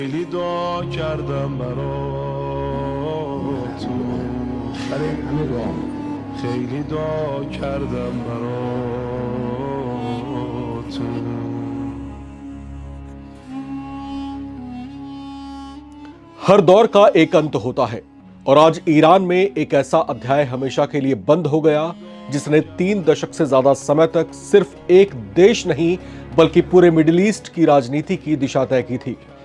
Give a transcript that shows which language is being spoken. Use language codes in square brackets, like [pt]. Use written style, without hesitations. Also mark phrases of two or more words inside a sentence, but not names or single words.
[fa] خیلی دعا کردم برات برای همه دعا خیلی دعا کردم برات [hi] हर दौर का एक अंत होता है और आज ईरान में एक ऐसा अध्याय हमेशा के लिए बंद हो गया जिसने 3 दशक से ज्यादा समय तक सिर्फ एक देश नहीं बल्कि पूरे मिडिल ईस्ट की राजनीति की दिशा तय की थी।